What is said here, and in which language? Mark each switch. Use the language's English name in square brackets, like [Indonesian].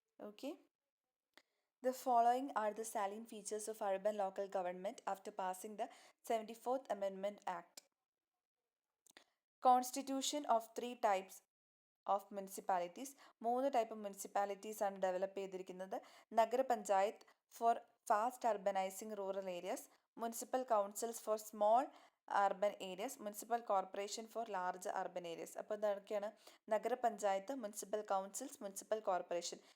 [English] Okay. The following are the salient features of urban local government after passing the 74th Amendment Act. Constitution of 3 types of municipalities. [Malayalam] 3 type municipalities ആണ് develop ചെയ്തിരിക്കുന്നത്. [English] നഗരപഞ്ചായത്ത് four fast അർബനൈസിങ് rural areas, municipal councils four small urban areas, municipal corporation for large urban areas. [Malayalam] അപ്പോൾ ഇതൊക്കെയാണ് നഗരപഞ്ചായത്ത്, municipal councils, municipal corporation.